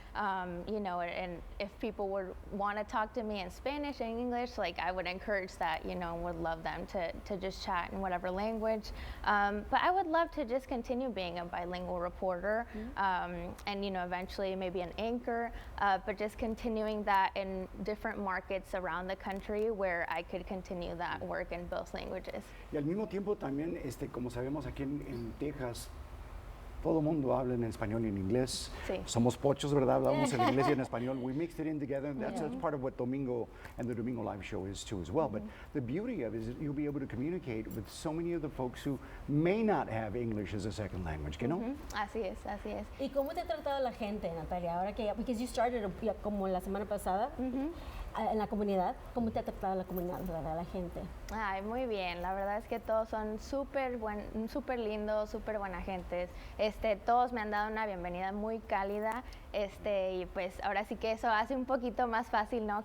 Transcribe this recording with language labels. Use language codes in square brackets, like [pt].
[en] And if people would want to talk to me in Spanish and English, I would encourage that, would love them to just chat in whatever language. But I would love to just continue being a bilingual reporter, and, eventually maybe an anchor, but just continuing that in different markets around the country where I could continue that work in both languages. [es] Y al mismo tiempo también, como sabemos aquí en Texas, todo el mundo habla en español y en inglés. Sí. Somos pochos, ¿verdad? Hablamos en inglés y en español. [en] We mixed it in together, and that's part of what Domingo and the Domingo Live show is too as well. But the beauty of it is that you'll be able to communicate with so many of the folks who may not have English as a second language, you know? [es] Así es, así es. ¿Y cómo te ha tratado la gente, Natalia? Ahora que [en] because you started [es] como la semana pasada en la comunidad, ¿cómo te ha tratado la comunidad, verdad, la gente? Ay, muy bien. La verdad es que todos son súper lindos, súper buena gentes. Todos me han dado una bienvenida muy cálida, y pues ahora sí que eso hace un poquito más fácil, ¿no?